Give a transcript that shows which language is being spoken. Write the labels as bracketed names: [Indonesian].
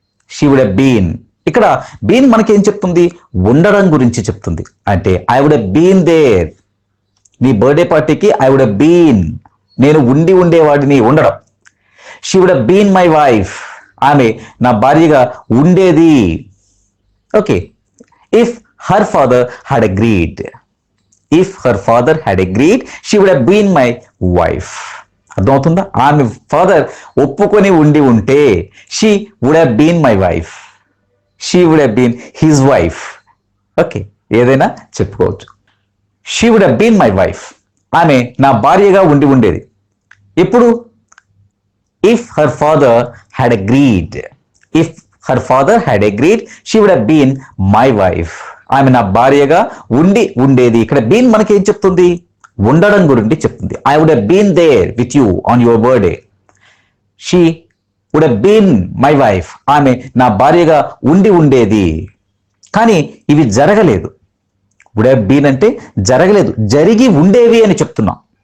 [English] she would have been, [Telugu] ఇక్కడ been మనకేం చెప్తుంది? ఉండడం గురించి చెప్తుంది. అంటే [English] I would have been there, [Telugu] నీ బర్త్డే పార్టీకి [English] I would have been, [Telugu] నేను ఉండి ఉండేవాడిని, ఉండడం. [English] she would have been my wife, [Telugu] ఆమె నా భార్యగా ఉండేది. [English] Okay, if her father had agreed, if her father had agreed she would have been my wife. [Telugu] అర్థమవుతుందా? ఆమె ఫాదర్ ఒప్పుకొని ఉండి ఉంటే [English] she would have been my wife, she would have been his wife. [Telugu] Okay, ఏదైనా చెప్పుకోవచ్చు. [English] she would have been my wife, [Telugu] ఆమె నా భార్యగా ఉండి ఉండేది. ఎప్పుడు? [English] if her father had agreed, if her father had agreed she would have been my wife, [Telugu] ఆమె నా భార్యగా ఉండి ఉండేది. ఇక్కడ బీన్ మనకి ఏం చెప్తుంది? ఉండడం గురించి చెప్తుంది. [English] I would have been there with you on your birthday. She would have been my wife, [Telugu] ఆమె నా భార్యగా ఉండి ఉండేది. కానీ ఇవి జరగలేదు. వుడ్ హ్యావ్ బీన్ అంటే జరగలేదు, జరిగి ఉండేవి అని చెప్తున్నాం.